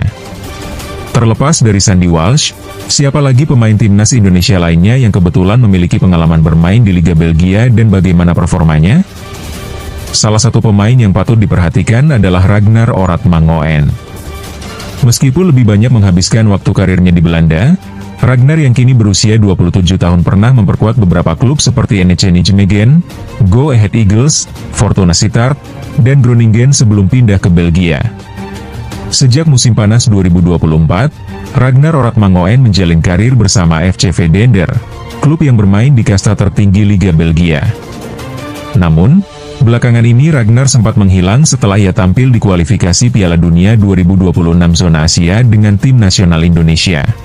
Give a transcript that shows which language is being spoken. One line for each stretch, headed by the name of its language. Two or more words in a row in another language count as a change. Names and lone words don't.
Indonesian: Terlepas dari Sandy Walsh, siapa lagi pemain timnas Indonesia lainnya yang kebetulan memiliki pengalaman bermain di Liga Belgia dan bagaimana performanya? Salah satu pemain yang patut diperhatikan adalah Ragnar Oratmangoen. Meskipun lebih banyak menghabiskan waktu karirnya di Belanda, Ragnar yang kini berusia 27 tahun pernah memperkuat beberapa klub seperti NEC Nijmegen, Go Ahead Eagles, Fortuna Sittard, dan Groningen sebelum pindah ke Belgia. Sejak musim panas 2024, Ragnar Oratmangoen menjalin karir bersama FCV Dender, klub yang bermain di kasta tertinggi Liga Belgia. Namun, belakangan ini Ragnar sempat menghilang setelah ia tampil di kualifikasi Piala Dunia 2026 zona Asia dengan tim nasional Indonesia.